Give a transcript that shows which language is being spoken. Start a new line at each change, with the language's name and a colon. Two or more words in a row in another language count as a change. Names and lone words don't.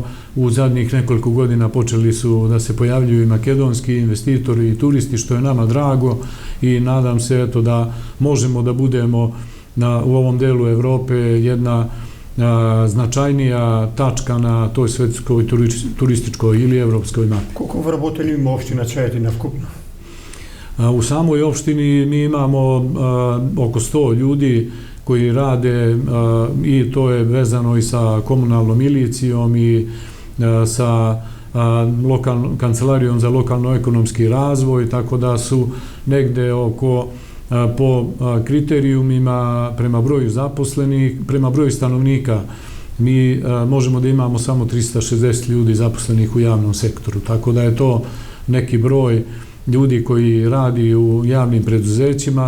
Serbian: U zadnjih nekoliko godina počeli su da se pojavljuju i makedonski investitori i turisti, što je nama drago, i nadam se da možemo da budemo u ovom delu Evrope jedna značajnija tačka na toj svetskoj turističkoj ili evropskoj mapi.
Macedonian: Koliko вработени има општина Čajetina вкупно?
Serbian: U samoj opštini mi imamo oko 100 ljudi koji rade i to je vezano i sa komunalnom milicijom i sa kancelarijom za lokalno-ekonomski razvoj, tako da su negde oko po kriterijumima prema broju zaposlenih, prema broju stanovnika mi možemo da imamo samo 360 ljudi zaposlenih u javnom sektoru, tako da je to neki broj ljudi koji radi u javnim preduzećima.